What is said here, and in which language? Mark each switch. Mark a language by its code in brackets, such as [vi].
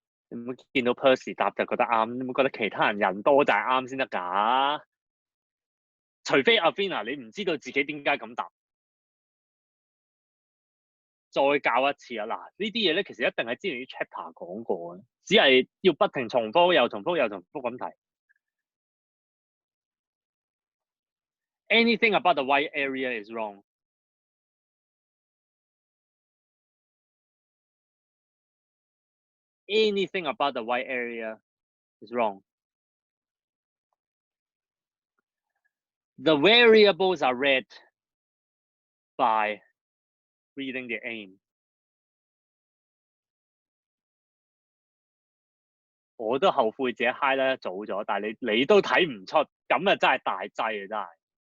[yue] 你唔好見到 Percy 答就覺得啱，你唔好覺得其他人多就係啱先得㗎。除非 Athena 你唔知道自己點解咁答。再教一次啊！嗱，呢啲嘢咧其實一定係之前啲 chapter 講過嘅，只係要不停重複又重複又重複咁提。 [en] Anything about the white area is wrong. Anything about the white area is wrong. The variables are read by reading the aim. [yue] 我都後悔自己 highlight 得早咗，但係你都睇唔出，咁啊真係大劑啊真係。